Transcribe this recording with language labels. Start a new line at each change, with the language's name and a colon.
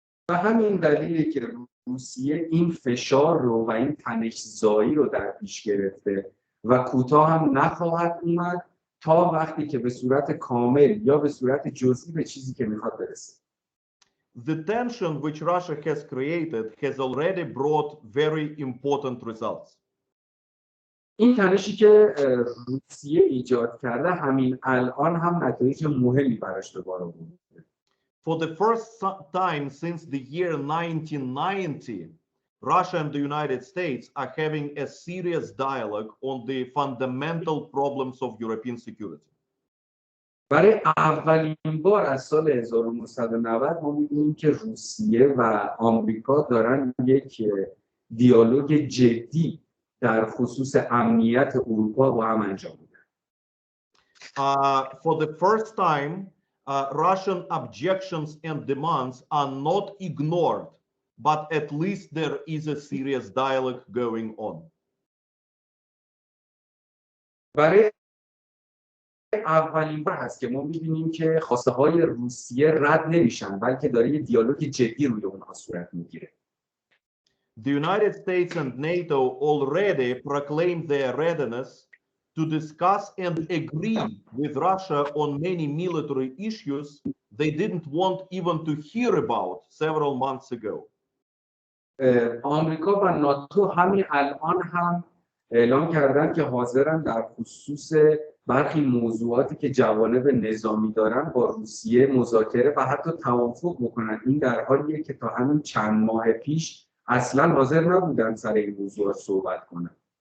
Persian: و همین دلیلی که روسیه این فشار رو و این تنش‌زایی رو در پیش گرفته و کوتاه هم نخواهد اومد تا وقتی که به صورت کامل یا به صورت جزئی به چیزی که میخواد برسه.
English: The tension which Russia has created has already brought very important results.
Persian: این تنشی که روسیه ایجاد کرده همین الان هم نتایج مهمی براش به بار آورده.
English: For the first time since the year 1990, Russia and the United States are having a serious dialogue on the fundamental problems of European security.
Persian: برای اولین بار از سال 1990 ما می‌بینیم که روسیه و آمریکا دارن یک دیالوگ جدی در خصوص امنیت اروپا با هم انجام میدن.
English: For the first time, Russian objections and demands are not ignored, but at least there is a serious dialogue going on.
Persian: برای اولین بار هست که ما می‌بینیم که خواسته های روسیه رد نمیشن، بلکه داره یه دیالوگ جدی روی اونها صورت میگیره.
English: The United States and NATO already proclaimed their readiness to discuss and agree with Russia on many military issues they didn't want even to hear about several months ago.
Persian: آمریکا و ناتو همین الان هم اعلام کردن که حاضرن در خصوص برخی موضوعاتی که جوانب نظامی دارن با روسیه مذاکره و حتی توافق بکنن. این در حالیه که تا همین چند ماه پیش اصلا حاضر نبودن سر این موضوع صحبت کنن.